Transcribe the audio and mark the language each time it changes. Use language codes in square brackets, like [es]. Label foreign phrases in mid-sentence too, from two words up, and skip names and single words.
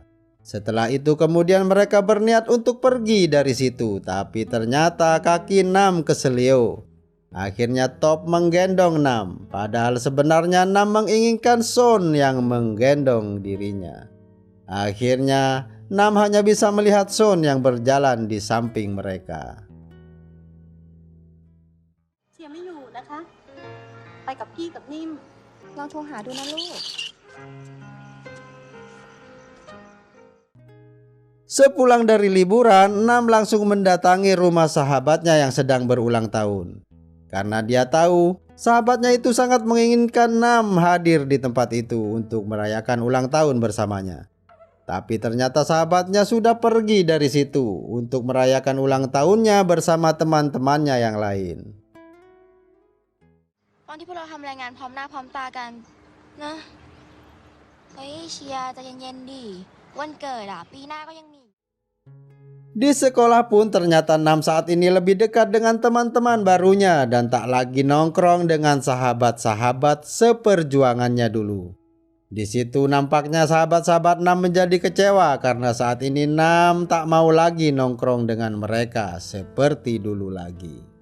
[id] Setelah itu kemudian mereka berniat untuk pergi dari situ, tapi ternyata kaki Nam keselio. Akhirnya Top menggendong Nam, padahal sebenarnya Nam menginginkan Sean yang menggendong dirinya. Akhirnya Nam hanya bisa melihat Sean yang berjalan di samping mereka. [th] เชียร์ไม่อยู่นะคะ ไปกับพี่กับนิ่มลองโทรหาดูนะลูก [id] Sepulang dari liburan, Nam langsung mendatangi rumah sahabatnya yang sedang berulang tahun. Karena dia tahu sahabatnya itu sangat menginginkan Nam hadir di tempat itu untuk merayakan ulang tahun bersamanya. Tapi ternyata sahabatnya sudah pergi dari situ untuk merayakan ulang tahunnya bersama teman-temannya yang lain. [th] ตอนที่พวกเราทำรายงานพร้อมหน้าพร้อมตากันนะเฮ้ยเชียร์ใจเย็นๆดิวันเกิดอ่ะปีหน้าก็ยังมี [id] Di sekolah pun ternyata Nam saat ini lebih dekat dengan teman-teman barunya dan tak lagi nongkrong dengan sahabat-sahabat seperjuangannya dulu. Di situ nampaknya sahabat-sahabat Nam menjadi kecewa karena saat ini Nam tak mau lagi nongkrong dengan mereka seperti dulu lagi.